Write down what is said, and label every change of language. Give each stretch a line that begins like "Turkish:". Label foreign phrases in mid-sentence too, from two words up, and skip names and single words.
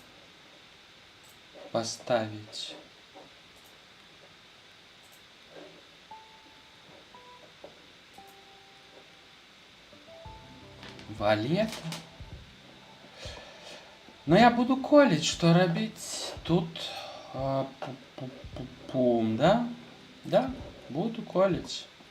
Belarusian: паставіць валета.
Russian: Но я буду колить, что
Belarusian: рабіць тут.
Russian: Пум, да? Да, буду колить.